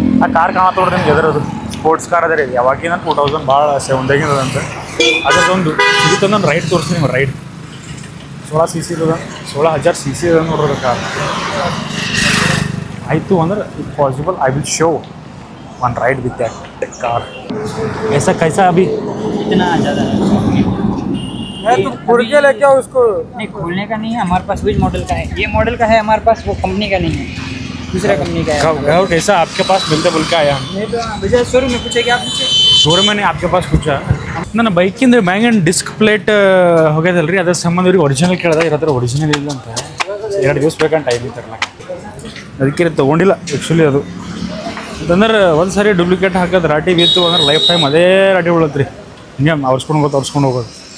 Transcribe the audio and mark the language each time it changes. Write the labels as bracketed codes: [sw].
[kn] ಆ ಕಾರ್ ಕಾಣತ್ತ ನೋಡ್ರಿ ನಿಮ್ಗೆ ಎದುರದು ಸ್ಪೋರ್ಟ್ಸ್ ಕಾರ್ ಅದೇ ರೀ. ಯಾವಾಗಿನ 2000 ಭಾಳ 7 ಅದಂತ. ಅದರದೊಂದು ಇದಕ್ಕೊಂದೊಂದು ರೈಡ್ ತೋರಿಸ್ತೀನಿ ನಿಮ್ಗೆ. ರೈಡ್ 16 cc ಇರೋದ 16,000 cc ಅದ ನೋಡ್ರಿ ಕಾರ್. ಆಯಿತು ಅಂದ್ರೆ [en] If possible I will show one ride with that car. [hi] ऐसा कैसा अभी इतना ज़्यादा मैं तो खुल के लेके आओ उसको. नहीं, खोलने का नहीं है हमारे पास. विच मॉडल का है? ये मॉडल का है हमारे पास, वो कंपनी का नहीं है, दूसरा कंपनी का है. कैसा आपके पास मिलते बोल के आया हम. नहीं तो भैया शोरूम में पूछे क्या आप पूछे? ಶೋರೂಮ್ मैंने आपके पास पूछा. [kn] ನನ್ನ ಬೈಕಿಂದ ಬ್ಯಾಂಗ್ ಡಿಸ್ಕ್ ಪ್ಲೇಟ್ ಹೋಗ್ಯದಲ್ರಿ. ಅದ್ರ ಸಂಬಂಧ ಇವ್ರಿಗೆ ಒರಿಜಿನಲ್ ಕೇಳಿದಾಗ ಇರೋದ್ರ ಒರಿಜಿನಲ್ ಇಲ್ಲ ಅಂತ. 2 ದಿವಸ ಬೇಕಂತ ಟೈಮ್ ತರ್ಲಕ್ಕೆ. ಅದಕ್ಕೆ ತೊಗೊಂಡಿಲ್ಲ ಆ್ಯಕ್ಚುಲಿ. ಅದು ಅಂತಂದ್ರೆ ಒಂದು ಸಾರಿ ಡೂಪ್ಲಿಕೇಟ್ ಹಾಕೋದು ರಾಟಿ ಬಿತ್ತು ಅಂದ್ರೆ ಲೈಫ್ ಟೈಮ್ ಅದೇ ರಾಟಿ ಉಳತ್ತೆ ರೀ. ಹಿಂಗೆ ಅವ್ರಿಸ್ಕೊಂಡು ಹೋಗೋದು.